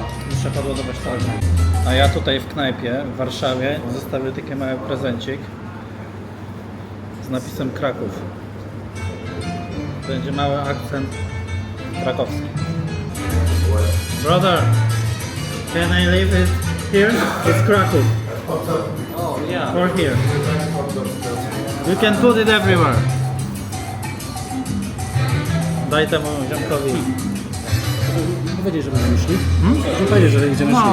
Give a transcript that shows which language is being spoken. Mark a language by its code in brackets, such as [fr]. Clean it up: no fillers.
[pl] Muszę podładować telefon. A ja tutaj w knajpie w Warszawie zostawię taki mały prezencik z napisem Kraków. Będzie mały akcent krakowski. [en] Brother, can I leave it here? It's Kraków. Oh yeah. Or here. You can put it everywhere. [pl] Daj temu ziomkowi. Nie powiedzieć, że będziemy szli. Nie powiedzieć, że idziemy szli.